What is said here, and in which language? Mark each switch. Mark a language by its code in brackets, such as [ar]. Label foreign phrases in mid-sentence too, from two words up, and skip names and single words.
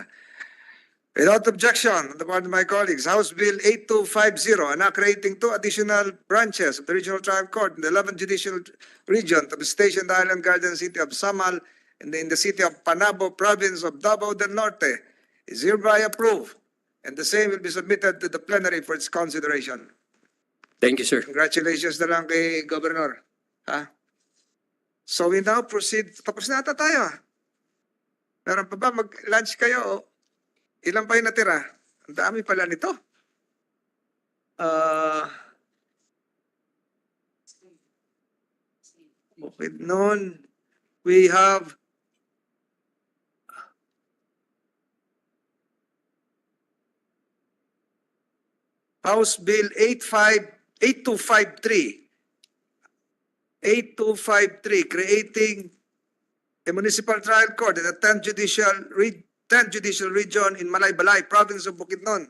[en] Without objection on the part of my colleagues, House Bill 8250, creating 2 additional branches of the Regional Trial Court in the 11th Judicial Region to be stationed in the Island Garden City of Samal and in the city of Panabo, province of Davao del Norte, is hereby approved, and the same will be submitted to the plenary for its consideration. Thank you, sir. [tl] Congratulations na lang kay Governor. Ha? [en] So we now proceed. [tl] Tapos na ata tayo. Meron pa ba? Mag-lunch kayo? Ilan pa yung natira? Ang dami pala nito. Okay, noon, [en] we have House Bill 8253. 8253, creating a municipal trial court in the 10th Judicial Region in Malaybalay, province of Bukidnon.